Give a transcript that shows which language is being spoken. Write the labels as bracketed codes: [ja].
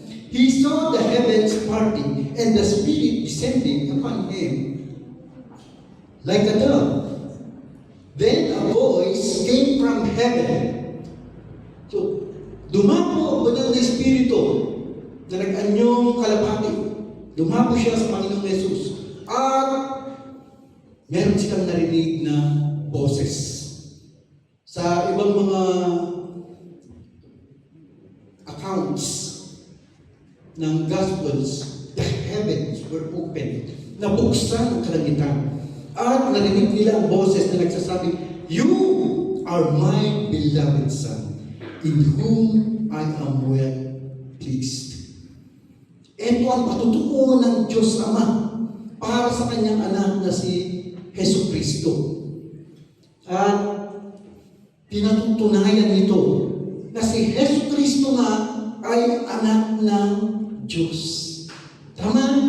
[en] He saw the heavens parting and the Spirit descending upon him like a dove. Then a voice came from heaven. [tl] So, dumapo ba ng Espiritu na nag-anyong kalapati? Dumapo siya sa Panginoong Jesus. At meron silang narinig na boses. Sa ibang mga accounts ng Gospels, [en] the heavens were open. [tl] Nabuksan ang kalangitan. At narinig nila ang boses na nagsasabi, [en] "You are my beloved Son, in whom I am well pleased." [tl] Ito ang patutuo ng Diyos Ama para sa kanyang anak na si Hesus Kristo. At pinatutunayan nito na si Hesus Kristo nga ay anak ng Diyos. Tama?